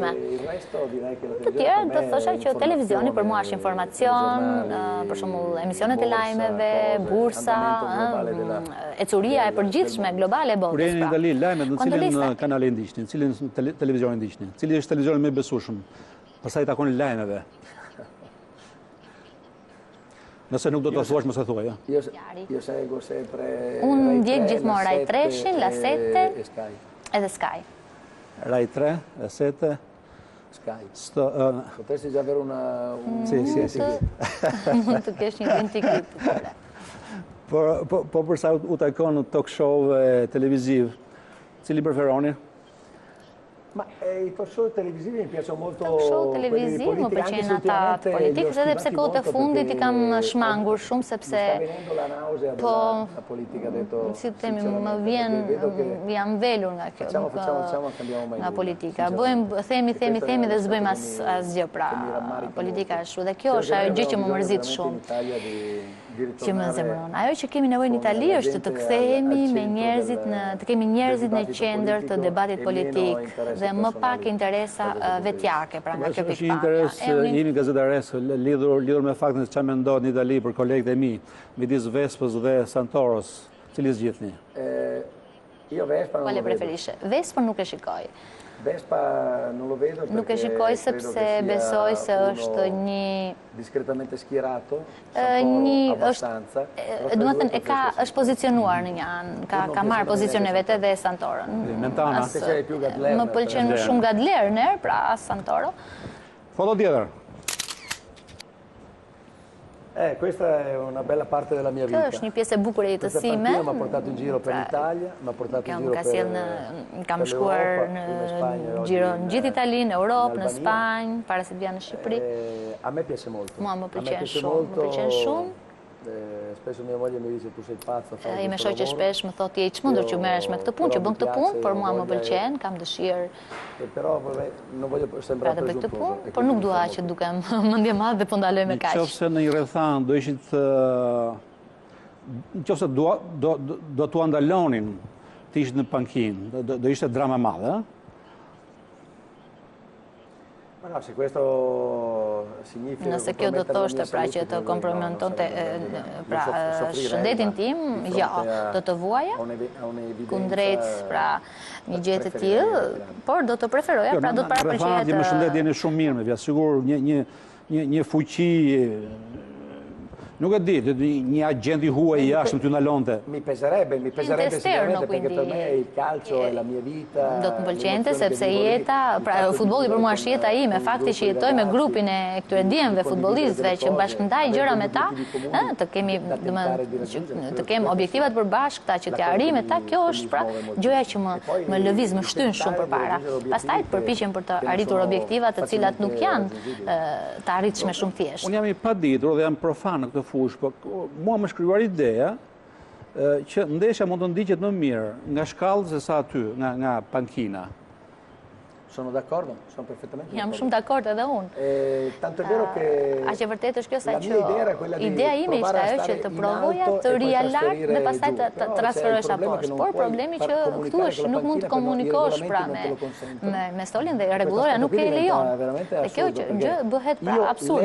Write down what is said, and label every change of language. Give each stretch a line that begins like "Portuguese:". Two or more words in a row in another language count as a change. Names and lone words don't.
Albanian: Të tjera do thosha që televizioni për mua është informacion, për shembull emisionet e lajmeve, bursa, ecuria e përgjithshme globale e botës. Kur jeni në Itali, lajmet në cilin kanal e ndiqni, në cilin televizion e ndiqni, cili është televizioni më I besueshëm, për sa I takon lajmeve? Nëse nuk do të thuash, mos e thuaj, ja.
Italian: Io seguo sempre
Albanian: Unë ndjek gjithmonë Rai 3, La 7 edhe Sky. Rai 3, La 7,
Italian: Sky. Potresti già avere una... Sì.
Albanian: Mund të kesh një identitet të Po përsa u takon në
English: talk show
Albanian: televiziv, cili preferoni?
Italian: Ma I
English: talk show
Italian: televisivi mi piacciono molto
English: talk show
Albanian: televiziv më pëlqejnë ata të politikës, edhe pse kohët e fundit I kam shmangur shumë sepse po si të themi më vjen jam velur nga kjo nga politika. Themi dhe s'bëjmë asgjë, pra politika është dhe kjo është ajo gjë që më mërzit shumë. që më zemëron. Ajo që kemi nevojë në Itali është të kthehemi me njerëzit të kemi njerëzit në qendër të debatit politik dhe më pak interesa vetjake, pra nga kjo pikpamje. Është një interes jemi gazetares lidhur me faktin se çfarë mendon në Itali për kolegët e mi, midis Vespës dhe Santoros, cili zgjidhni?
Italian: Quale preferisce?
Albanian: Vespa nuk e shikoj.
Italian: Vespa non lo vedo perché
Albanian: nuk e shikoj sepse besoj se është një
Italian: discretamente schierato, abbastanza.
Albanian: Domethënë është pozicionuar në një anë, ka marrë pozicione vete dhe Santoro. Më pëlqen më shumë Gadlerner, pra Santoro. Foto tjetër.
Italian: Questa è una bella parte della mia vita.
Albanian: Kjo është një pjesë e bukur e jetës time.
Italian: Mi ha portato in giro per l'Italia, mi ha portato in giro
Albanian: kam shkuar në giro në gjithë Italinë, në Europë, në Spanjë, para se të vija në Shqipëri.
Italian: A me piace molto.
Albanian: Mua më pëlqen shumë.
Italian: Spesso mia moglie mi dice tu sei pazzo.
Albanian: Me shoqë shpesh më thotë je i çmendur që merresh me këtë punë, që bën këtë punë, por mua më pëlqen, kam dëshirë.
Italian: Però non voglio sembrare presuntuoso,
Albanian: por nuk dua që dukem mendje madh dhe po ndaloj me kaq. Nëse në një rrethan do ishit nëse do t'u ndalonin të ishit në pankinë, do ishte drama e madhe, Nëse kjo do thoshte pra që të komprometonte shëndetin tim, jo, do të vuaja kundrejt pra një gjë të tillë, por do të preferoja, pra do të paraqehet. Më shëndet jeni shumë mirë me vjet, sigur një fuqi. Nuk e di, një agent i huaj jashtë t'ju ndalonte.
Italian: Mi peserebbe sicuramente perché per me il calcio è la mia vita.
Albanian: Do të më pëlqente sepse jeta, pra futbolli për mua është jeta ime, fakti që jetoj me grupin e këtyre djemve futbollistëve që bashkëndaj gjëra me ta, të kemi objektivat përbashkëta që t'ja arrijmë ta, kjo është pra gjëja që më lëviz, më shtyn shumë përpara. Pastaj përpiqem për të arritur objektiva të cilat nuk janë të arritshme shumë thjesht. Unë jam i paditur dhe jam profan në këtë fushë, po mua më shkruar ideja që ndeshja mund të ndiqet më mirë nga shkallë se sa aty, nga pankina.
Italian: Sono d'accordo, sono perfettamente d'accordo.
Albanian: Jam shumë dakord edhe unë.
Italian: Tanto è vero che
Albanian: aq e vërtetë është kjo sa që ideja ime ishte ajo që të provoja të rija lart dhe pastaj të transferohesh poshtë. Por problemi që këtu është nuk mund të komunikosh pra me stolin dhe rregulloria nuk e lejon. Dhe kjo gjë bëhet pra absurde.